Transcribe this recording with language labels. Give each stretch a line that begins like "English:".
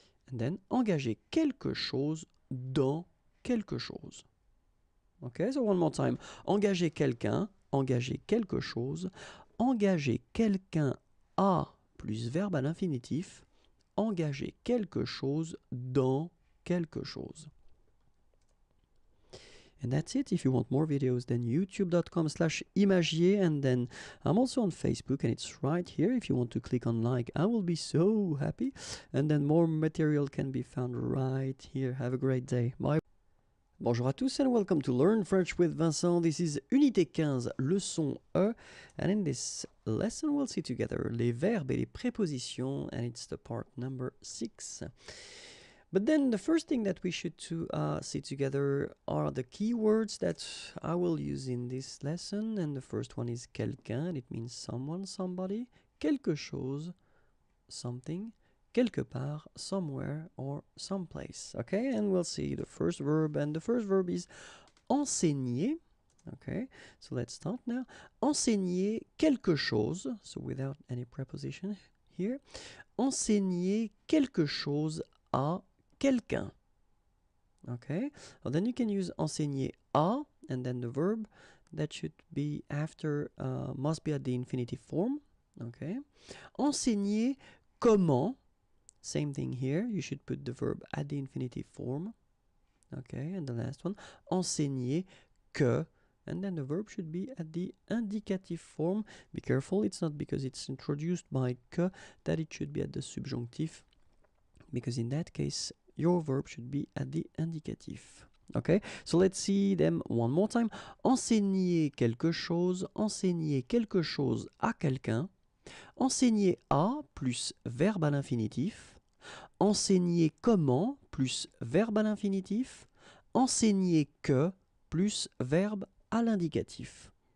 English: And then
French: engager quelque chose dans quelque chose.
English: Okay, so one more time.
French: Engager quelqu'un, engager quelque chose, engager quelqu'un à plus verbe à l'infinitif, engager quelque chose dans quelque chose.
English: And that's it. If you want more videos, then youtube.com/imagier, and then I'm also on Facebook, and it's right here. If you want to click on like, I will be so happy. And then more material can be found right here. Have a great day. Bye.
French: Bonjour à tous
English: and welcome to Learn French with Vincent. This is Unité 15, leçon E. And in this lesson, we'll see together
French: les verbes et les prépositions,
English: and it's the part number 6. But then the first thing that we should see together are the keywords that I will use in this lesson. And the first one is quelqu'un. It means someone, somebody. Quelque chose, something. Quelque part, somewhere, or someplace. Okay, and we'll see the first verb. And the first verb is enseigner. Okay, so let's start now.
French: Enseigner quelque chose.
English: So without any preposition here.
French: Enseigner quelque chose à quelqu'un.
English: Okay, well, then you can use enseigner à, and then the verb that should be after must be at the infinitive form. Okay, enseigner comment. Same thing here. You should put the verb at the infinitive form. Okay, and the last one, enseigner que, and then the verb should be at the indicative form. Be careful, it's not because it's introduced by que that it should be at the subjunctive, because in that case, your verb should be at the indicatif. Okay, so let's see them one more time.
French: Enseigner quelque chose à quelqu'un. Enseigner à plus verbe à l'infinitif. Enseigner comment plus verbe à l'infinitif. Enseigner que plus verbe à l'indicatif.